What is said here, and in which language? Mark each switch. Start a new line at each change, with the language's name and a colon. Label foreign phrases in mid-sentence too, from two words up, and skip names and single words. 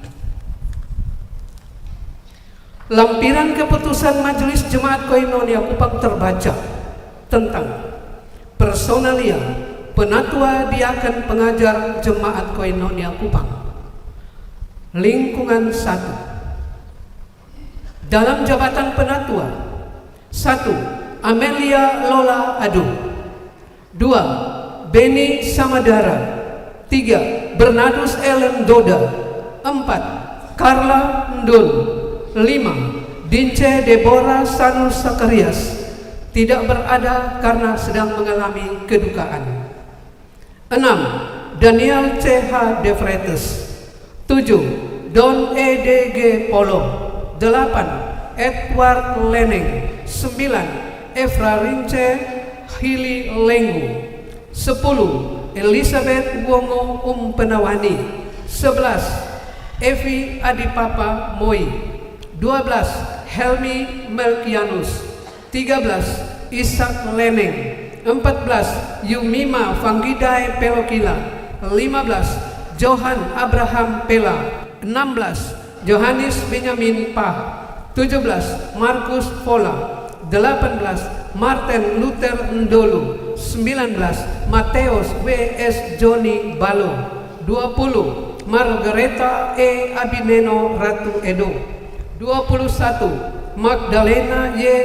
Indonesian: Lampiran keputusan Majelis Jemaat Koinonia Kupang terbaca tentang personalia Penatua Diaken Pengajar Jemaat Koinonia Kupang. Lingkungan 1. Dalam jabatan Penatua: 1. Amelia Lola Adu. 2. Beni Samadara. 3. Bernardus Ellen Doda. 4. Carla Ndul. 5. Dince Deborah Sanus Sakarias tidak berada karena sedang mengalami kedukaan. 6. Daniel C.H. De Freitas. 7. Don E.D.G. Polo. 8. Edward Leneng. 9. Efra Rince Hili Lengu. 10. Elizabeth Wongo Penawani. 11. Evi Adipapa Moi. 12. Helmi Melkianus. 13. Ishak Leneng. 14. Yumima Fanggidai Pelokila. 15. Johan Abraham Pela. 16. Johannes Benyamin Pah. 17. Markus Pola. 18. Martin Luther Ndolu. 19. Mateus W.S. Joni Balo. 20. Margareta E. Abineno Ratu Edo. 21. Magdalena Y.